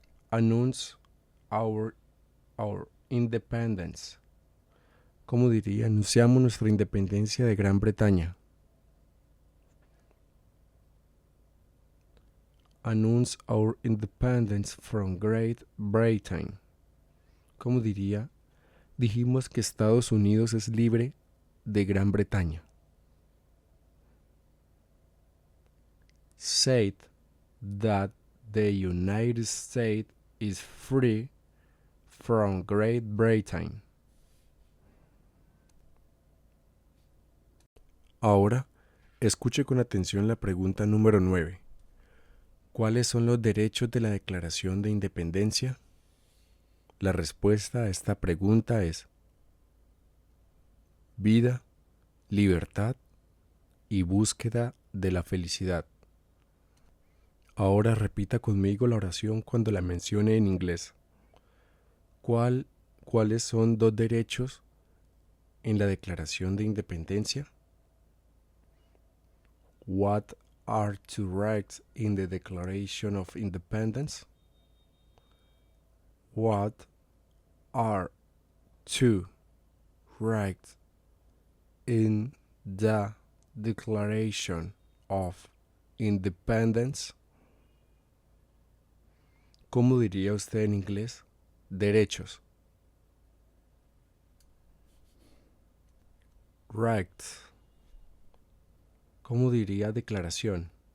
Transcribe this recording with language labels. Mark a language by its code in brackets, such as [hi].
[en] Announce our independence. [es] ¿Cómo diría anunciamos nuestra independencia de Gran Bretaña? [en] Announce our independence from Great Britain. [es] ¿Cómo diría dijimos que Estados Unidos es libre de Gran Bretaña? [en] Said that the United States is free from Great Britain. [es] Ahora, escuche con atención la pregunta número 9. ¿Cuáles son los derechos de la Declaración de Independencia? La respuesta a esta pregunta es vida, libertad y búsqueda de la felicidad. Ahora repita conmigo la oración cuando la mencione en inglés. ¿Cuáles son dos derechos en la Declaración de Independencia? [en] What are two rights in the Declaration of Independence? What are two rights in the Declaration of Independence? [es] ¿Cómo diría usted en inglés? Derechos. Rights. ¿Cómo diría declaración?